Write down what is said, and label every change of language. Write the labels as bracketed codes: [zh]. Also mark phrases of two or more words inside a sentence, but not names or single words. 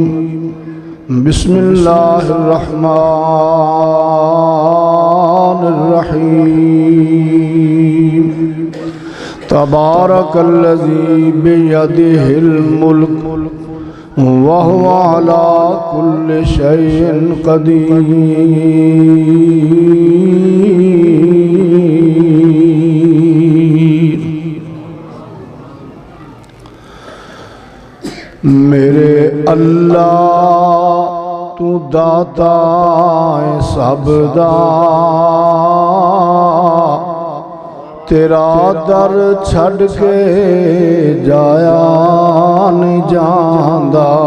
[ar] بسم الله الرحمن الرحيم. تبارك الذي بيده الملك وهو على كل شيء قدير. [pa] میرے اللہ تو داتا سبدا، تیرا در چھڈ کے جایا نہیں جاندا.